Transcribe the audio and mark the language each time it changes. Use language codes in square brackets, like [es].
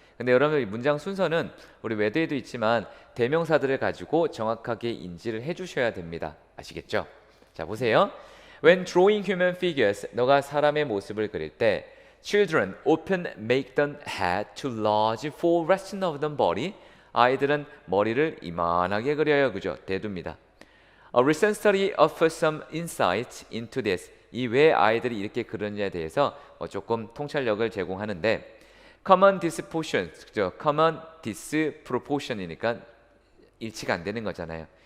[ko] 근데 여러분 이 문장 순서는 우리 외대에도 있지만 대명사들을 가지고 정확하게 인지를 해주셔야 됩니다. 아시겠죠? 자, 보세요. [en] When drawing human figures, [ko] 너가 사람의 모습을 그릴 때 [en] Children often make the head too large for resting of the body. [ko] 아이들은 머리를 이만하게 그려요. 그죠? 대두입니다. [en] A recent study offers some insight into this. [ko] 이 왜 아이들이 이렇게 그러느냐에 대해서 조금 통찰력을 제공하는데 [en] common disproportion, [ko] 그죠? [en] common disproportion [ko] 이니까 일치가 안 되는 거잖아요.